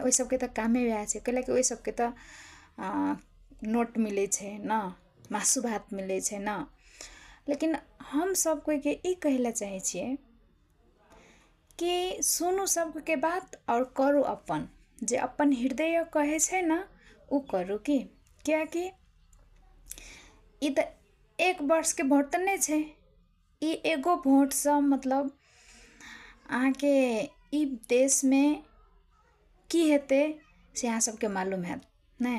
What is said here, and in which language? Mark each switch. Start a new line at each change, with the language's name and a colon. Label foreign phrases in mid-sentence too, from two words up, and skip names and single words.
Maithili: ओइ सबके त कामे वएह छे, कैला कि ओइ सबके त नोट मिले छे न, मासु भात मिले छे न। लेकिन हम सब कोई के ई कहेला चाहे छिए कि सुनू सबके बात और करू अपन, जे अपन हृदय कहे छे न उ करू की। क्या कि ई त एक वर्ष के भोट त नहीं छे, ई एगो भोट से मतलब आके ई देश में की हेते से अहाँ सबके मालूम है नहीं।